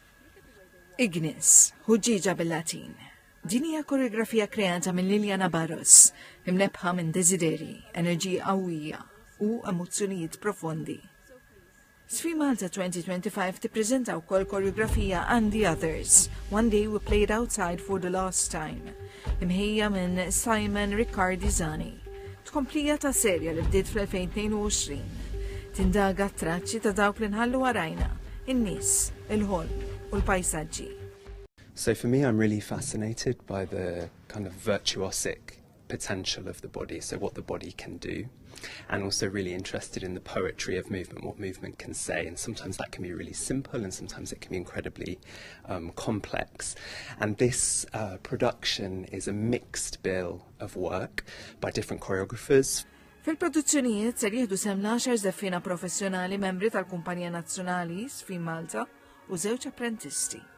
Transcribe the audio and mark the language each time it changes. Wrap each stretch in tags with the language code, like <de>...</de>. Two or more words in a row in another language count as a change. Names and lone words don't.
<mt>Ignis, ħuġġiġa bil-Latin. Din hija koreografija kreata minn Liliana Barros, imnebħa minn desideri, enerġija qawwija u emozzjonijiet profondi. Żfin Malta 2025 tippreżenta wkoll koreografija And the Others, One Day We Played Outside for the Last Time, imħejja minn Simon Riccardi Zani. Tkomplija ta' serja li bdiet fl-2022. Tindaga traċċi ta' dawk li nħallu warajna, in-nies, il-ħolm u l-pajsaġġi.</mt> <en>So for me, I'm really fascinated by the kind of virtuosic potential of the body, so what the body can do, and also really interested in the poetry of movement, what movement can say, and sometimes that can be really simple and sometimes it can be incredibly complex. And this production is a mixed bill of work by different choreographers.</en> <mt>Fil-produzzjonijiet ser jieħdu sem 10 żeffina professjonali membri tal-Kumpanija Nazzjonali Żfin Malta u 2 apprentisti.</mt>